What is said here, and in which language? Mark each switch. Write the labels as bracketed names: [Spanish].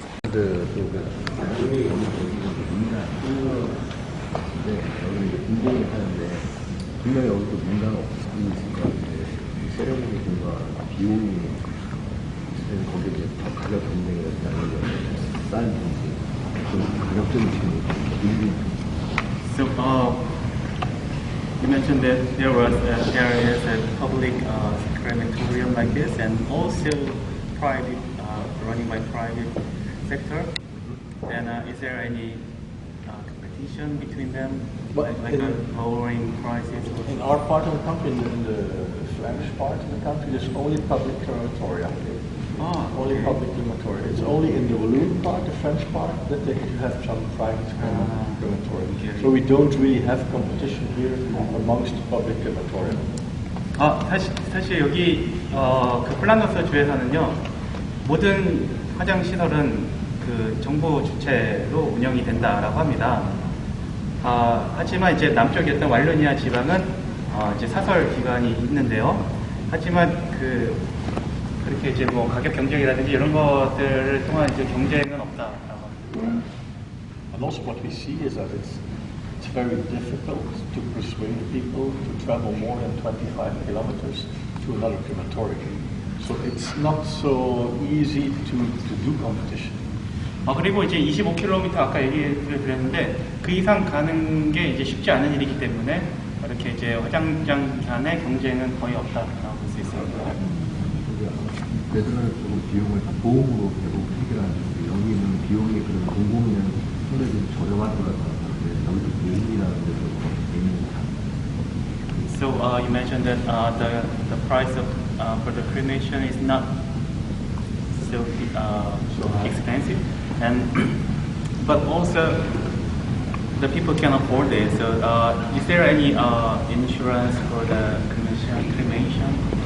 [Korean] 분명히 하는데 분명히 여기도 문제가 없을 것 같은데 세레모니가 비용이 있으면 거기에 이제 더 가격 경쟁이라든지 아니면 싼 가격적인 질문이 [English] So, you mentioned that there was areas at public crematorium like this, and also private, running by private sector. And is there any competition between them, But like lowering prices? In our part of the country, in the Flemish part of the country, there's only public crematoria. Only public crematoria. It's only in the Walloon part, the French part, that you have some private crematoria. So we don't really have competition here amongst the public crematoria. [Korean] 사실 여기 그 플란더스 주에서는요, 모든 화장 시설은 그 정부 주체로 운영이 된다라고 합니다. 하지만 이제 남쪽이었던 왈로니아 지방은 이제 사설 기관이 있는데요. 하지만 그렇게 이제 뭐 가격 경쟁이라든지 이런 것들을 통한 이제 경쟁은 없다라고 합니다. [English] And also what we see is that it's very difficult to persuade people to travel more than 25 kilometers to another crematorium. So it's not so easy to do competition. [Korean] 그리고 이제 25km 아까 얘기를 드렸는데 그 이상 가는 게 이제 쉽지 않은 일이기 때문에 이렇게 이제 화장장 간의 경쟁은 거의 없다라고 볼 수 있습니다. 네덜란드 쪽은 비용을 보험으로 대부분 해결하는 데 여기는 비용이 그런 공공이면 상대적으로 저렴할 것 같아서 여기도 보험이라는 데서 개인이 [English] So you mentioned that the price of for the cremation is not so expensive, and but also the people can afford it. So is there any insurance for the cremation?